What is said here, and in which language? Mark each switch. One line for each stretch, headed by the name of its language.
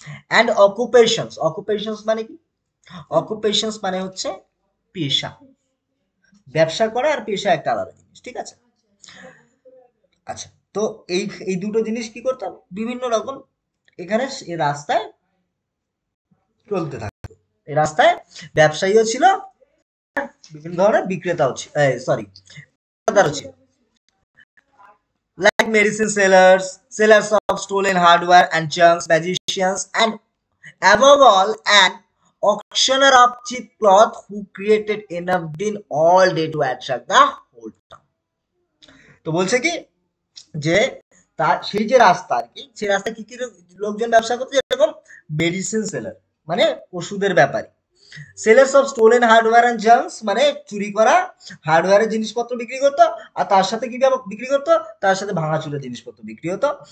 Bangla: And occupations, occupations মানে কি? Occupations মানে হচ্ছে পেশা, ব্যবসা করা আর পেশা একটা আলাদা জিনিস, ঠিক আছে। আচ্ছা, তো এই এই দুটো জিনিস কি করতাম, বিভিন্ন রকম এখানে এই রাস্তায় চলতে থাকতো। এই রাস্তায় ব্যবসায়ীও ছিল, বিভিন্ন ধরনের বিক্রেতাও ছিল, সরি, বিক্রেতারও ছিল,
English: like medicine sellers, sellers of stolen hardware and junks, magicians, and above all, an auctioneer of cheap cloth who created enough din all day to attract the whole town.
Bangla: তো বলছে কি যে তার সেই যে রাস্তা আর কি, সেই রাস্তায় কি কি লোকজন ব্যবসা করতো, যেরকম মেডিসিন সেলার মানে ওষুধের ব্যাপারী,
English: sellers of stolen hardware and junks
Bangla: মানে চুরি করা হার্ডওয়্যারের জিনিসপত্র বিক্রি করতো। আর তার সাথে কি বিক্রি করতো, তার সাথে ভাঙাচুরা জিনিসপত্র বিক্রি হতো।